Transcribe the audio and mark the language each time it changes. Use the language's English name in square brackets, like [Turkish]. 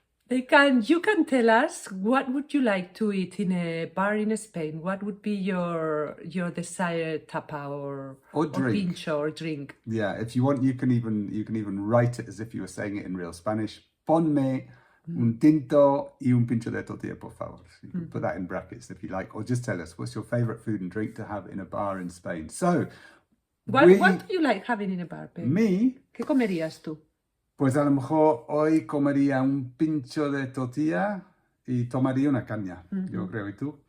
[English] You can tell us what would you like to eat in a bar in Spain? What would be your desired tapa or drink. Pincho or drink? Yeah, if you want, you can even write it as if you were saying it in real Spanish. Ponme [Spanish] un tinto y un pincho de tortilla, por favor. [English] You can put that in brackets if you like, or just tell us what's your favorite food and drink to have in a bar in Spain. So, What do you like having in a bar, babe? me, [Spanish] ¿Qué comerías tú? pues a lo mejor hoy comería un pincho de tortilla y tomaría una caña, yo creo. ¿Y tú?